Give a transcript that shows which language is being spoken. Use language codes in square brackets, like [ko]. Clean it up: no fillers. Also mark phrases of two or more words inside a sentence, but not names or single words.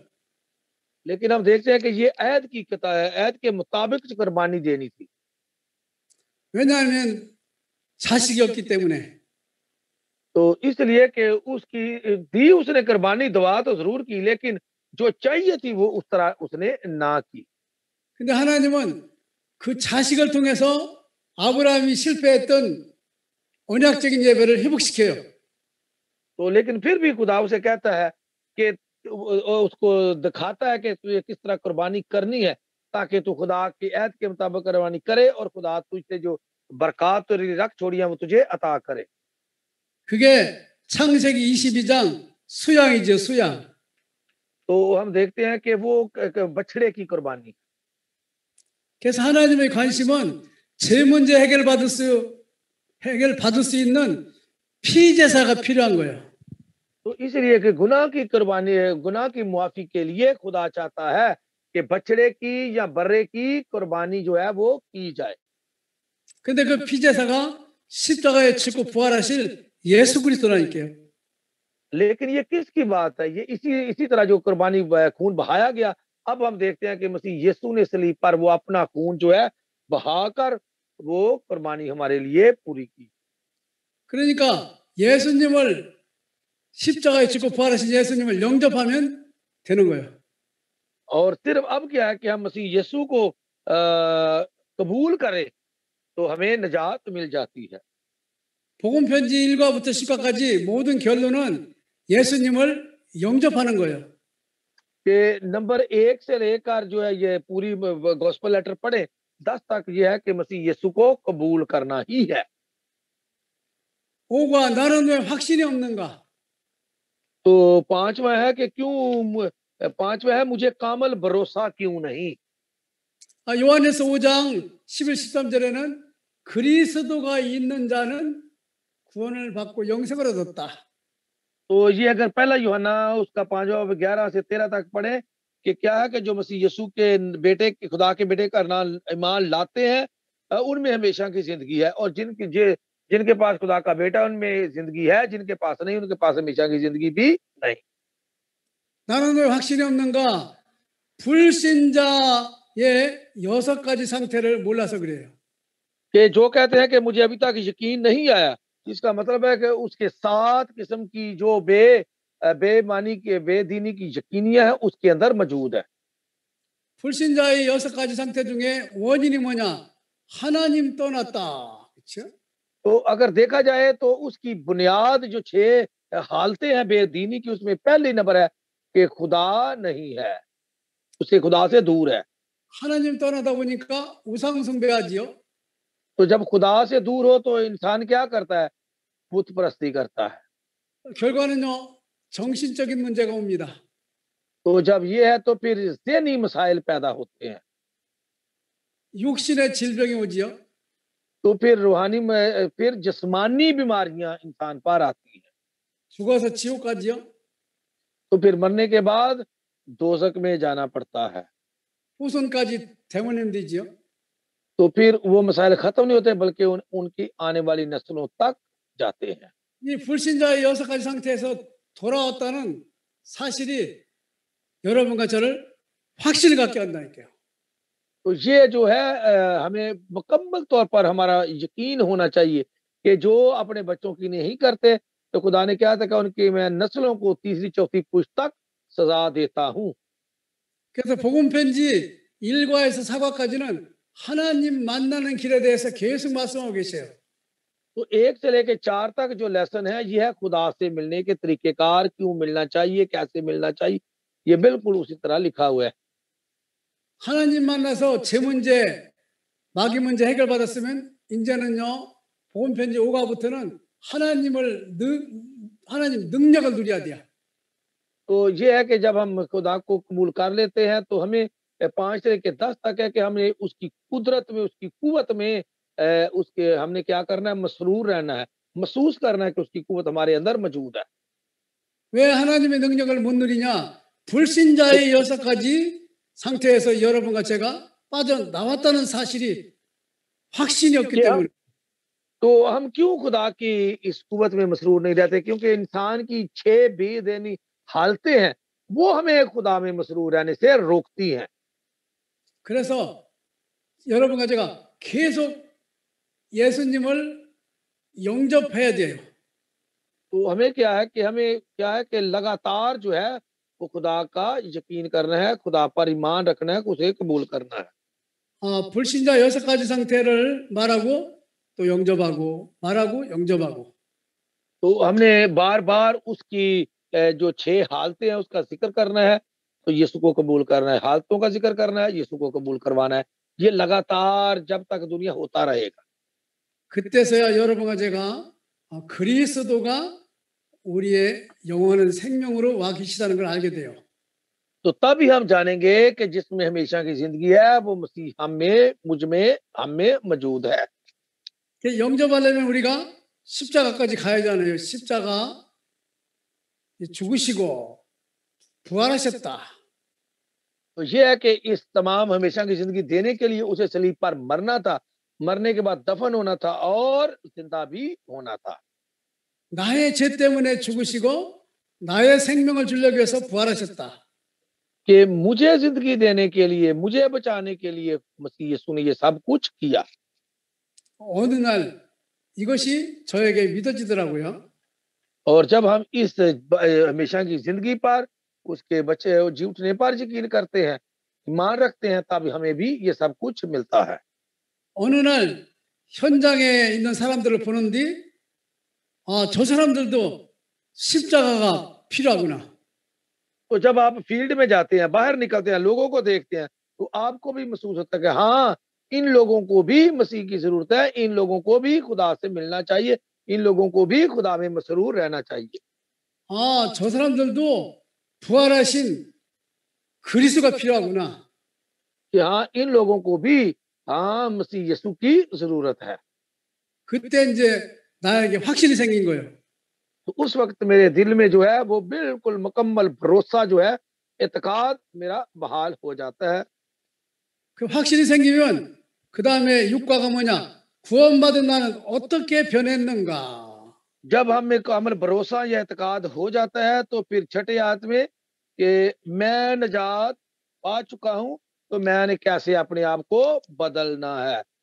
[ur] لیکن ہم دیکھتے ہیں کہ یہ عہد کی کتھا ہے، عہد کے مطابق قربانی دینی تھی. [ko] 왜냐하면 자식이 없기 때문에. [ur] تو اس لیے کہ اس کی دی اس نے قربانی دعا تو ضرور کی لیکن جو چاہیے تھی وہ اس طرح اس نے نہ کی. [ko] 근데 하나님은 그 자식을 통해서 아브라함이 실패했던 언약적인 예배를 회복시켜요. [ur] تو لیکن پھر بھی خدا اسے کہتا ہے کہ اس کو دکھاتا ہے کہ تجھے کس طرح قربانی کرنی ہے تاکہ تو خدا کی عہد کے مطابق قربانی کرے اور خدا تجھ سے جو برکت تیری رکھ چھوڑی ہے وہ تجھے عطا کرے. [ko] 그게 창세기 22장 수양이죠, 수양. [ur] تو ہم دیکھتے ہیں کہ وہ بچھڑے کی قربانی. [ko] 그래서 하나님의 관심은 제 문제 해결받을 수 있는 피제사가 필요한 거예요. [ur] تو اس لیے کہ گناہ کی قربانی، گناہ کی معافی کے لیے خدا چاہتا ہے کہ بچھڑے کی یا برے کی قربانی جو ہے وہ کی جائے. [ko] 근데 그 피제사가 십자가에 죽고 부활하실 예수 그리스도라니까요. [ur] لیکن یہ کس کی بات ہے? یہ اسی طرح جو قربانی خون بہایا گیا، اب ہم دیکھتے ہیں کہ مسیح یسوع نے صلیب پر وہ اپنا خون جو ہے بہا کر وہ قربانی ہمارے لیے پوری کی. [ko] 그러니까 예수님을 십자가에 죽고 부활하신 예수님을 영접하면 되는 거예요. [ur] اور صرف اب کیا ہے کہ ہم مسیح یسوع کو قبول کریں تو ہمیں نجات مل جاتی ہے. [ko] 복음 편지 1과부터 10과까지 모든 결론은 예수님을 영접하는 거예요. [ur] کہ نمبر 1 سے لے کر جو ہے یہ پوری [en] gospel letter [ur] پڑھے 10 تک یہ ہے کہ مسیح یسوع کو قبول کرنا ہی ہے. [ko] 5과 나는 왜 확신이 없는가? [ur] تو 5واں ہے کہ کیوں، 5واں ہے مجھے کامل بھروسا کیوں نہیں. [ko] 요한에서 5장 11, 13절에는 그리스도가 있는 자는 구원을 받고 영생을 얻었다. [ur] تو یہ اگر پہلا یوحنا اس کا 5واں 11 سے 13 تک پڑھے کہ کیا ہے کہ جو مسیح یسوع کے بیٹے خدا کے بیٹے کا نام ایمان لاتے ہیں ان میں ہمیشہ کی زندگی ہے، اور جن کے پاس خدا کا بیٹا ان میں زندگی ہے، جن کے پاس نہیں ان کے پاس ہمیشہ کی زندگی بھی نہیں. [ko] 나는 왜 확신이 없는가? 불신자의 6가지 상태를 몰라서 그래요. [ur] کہ جو کہتے ہیں کہ مجھے ابھی تک یقین نہیں آیا، اس کا مطلب ہے کہ اس کے 7 قسم کی جو بے معنی کے بے دینی کی یقینیاں ہے اس کے اندر موجود ہے. [ko] 불신자의 6가지 상태 중에 원인이 뭐냐? 하나님 떠났다. 그렇죠? [ur] تو اگر دیکھا جائے تو اس کی بنیاد جو 6 حالتیں ہیں بے دینی کی، اس میں پہلی نمبر ہے کہ خدا نہیں ہے، اس سے خدا سے دور ہے. [ko] 하나님 떠나다 보니까 우상 숭배하지요. [ur] تو جب خدا سے دور ہو تو انسان کیا کرتا ہے? بت پرستی کرتا ہے. [ko] 결과는요. 정신적인 문제가 옵니다. [ur] تو جب یہ ہے تو پھر ذہنی مسائل پیدا ہوتے ہیں. [ko] 육신의 질병이 오지요. [ur] تو پھر روحانی میں پھر جسمانی بیماریاں انسان پر آتی ہیں. [ko] 죽어서 지옥 가지요. [ur] تو پھر مرنے کے بعد دوزخ میں جانا پڑتا ہے. [ko] 후손까지 대원하면 되지요. [ur] تو پھر وہ مسائل ختم نہیں ہوتے بلکہ ان کی آنے والی نسلوں تک جاتے ہیں. [ko] 이 불신자의 6가지 상태에서 돌아왔다는 사실이 여러분과 저를 확신을 갖게 한다니까요. [ur] تو یہ جو ہے ہمیں مکمل طور پر ہمارا یقین ہونا چاہیے کہ جو اپنے بچوں کی نہیں کرتے تو خدا نے کیا تھا کہ ان کی میں نسلوں کو تیسری چوتھی پشت تک سزا دیتا ہوں. [ko] 그래서 복음 편지 1과에서 4과까지는 하나님 만나는 길에 대해서 계속 말씀하고 계세요. [ur] تو 1 سے لے کر 4 تک جو لیسن ہے یہ ہے خدا سے ملنے کے طریقہ کار، کیوں ملنا چاہیے، کیسے ملنا چاہیے، یہ بالکل اسی طرح لکھا ہوا ہے. [ko] 하나님 만나서 제 문제, 마귀 문제 해결받았으면 이제는요 복음 편지 5과부터는 하나님 능력을 누려야 돼요. [ur] تو یہ ہے کہ جب ہم خدا کو قبول کر لیتے ہیں تو ہمیں 5 سے لے کر 10 تک ہے کہ ہمیں اس کی قدرت میں، اس کی قوت میں اس کے ہم نے کیا کرنا ہے، مسرور رہنا ہے، محسوس کرنا ہے کہ اس کی قوت ہمارے اندر موجود ہے. [ko] 왜 하나님의 능력을 못 누리냐? 불신자의 6가지 상태에서 여러분과 제가 빠져나왔다는 사실이 확신이 없기 때문에. [ur] تو ہم کیوں خدا کی اس قوت میں مسرور نہیں رہتے? کیونکہ انسان کی 6 بے دینی حالتیں ہیں، وہ ہمیں خدا میں مسرور رہنے سے روکتی ہیں. [ko] 그래서 여러분과 제가 계속 예수님을 영접해야 돼요. [ur] تو ہمیں کیا ہے کہ لگاتار جو ہے وہ خدا کا یقین کرنا ہے، خدا پر ایمان رکھنا ہے، اسے قبول کرنا ہے. [ko] 불신자 6가지 상태를 말하고 또 영접하고 말하고 영접하고. [ur] تو ہم نے بار بار اس کی جو 6 حالتیں ہیں اس کا ذکر کرنا ہے، تو یسوع کو قبول کرنا ہے، حالتوں کا ذکر کرنا ہے، یسوع کو قبول کروانا ہے. یہ لگاتار جب تک دنیا ہوتا رہے گا. [ko] 그때서야 여러분과 제가 그리스도가 우리의 영원한 생명으로 와 계시다는 걸 알게 돼요. [ur] تو تبھی ہم جانیں گے کہ جس میں ہمیشہ کی زندگی ہے وہ مسیح ہم میں، مجھ میں، ہم میں موجود ہے. [ko] 영접하려면 우리가 십자가까지 가야잖아요. 십자가 죽으시고 부활하셨다. [ur] تو یہ ہے کہ اس تمام ہمیشہ کی زندگی دینے کے لیے اسے صلیب پر مرنا تھا، مرنے کے بعد دفن ہونا تھا اور زندہ بھی ہونا تھا. [ko] 나의 죄 때문에 죽으시고 나의 생명을 주려고 해서 부활하셨다. [ur] کہ مجھے زندگی دینے کے لیے، مجھے بچانے کے لیے مسیح یسوع نے یہ سب کچھ کیا. [ko] 어느 날 이것이 저에게 믿어지더라고요. [ur] اور جب ہم اس ہمیشہ کی زندگی پر اس کے بچے جی اٹھنے پر یقین کرتے ہیں، ایمان رکھتے ہیں، تب ہمیں بھی یہ سب کچھ ملتا ہے. [ko] 어느 날 현장에 있는 사람들을 보는 뒤 저 사람들도 십자가가 필요하구나. [ur] تو جب آپ فیلڈ میں جاتے ہیں، باہر نکلتے ہیں، لوگوں کو دیکھتے ہیں، تو آپ کو بھی محسوس ہوتا ہے کہ ہاں، ان لوگوں کو بھی مسیح کی ضرورت ہے، ان لوگوں کو بھی خدا سے ملنا چاہیے، ان لوگوں کو بھی خدا میں مسرور رہنا چاہیے. [ko] 저 사람들도 부활하신 그리스도가 필요하구나. [ur] کہ ہاں، ان لوگوں کو بھی ہاں مسیح یسوع کی ضرورت ہے. [ko] 그때 이제 나에게 확신이 생긴 거예요. [ur] تو اس وقت میرے دل میں جو ہے وہ بالکل مکمل بھروسا جو ہے، اعتقاد میرا بحال ہو جاتا ہے. [ko] 그 확신이 생기면 그 다음에 6과가 뭐냐? 구원받은 나는 어떻게 변했는가? [ur] جب ہمیں کامل بھروسا یا اعتقاد ہو جاتا ہے تو پھر چھٹے آیت میں کہ میں نجات پا چکا ہوں، تو میں نے کیسے اپنے آپ کو بدلنا ہے.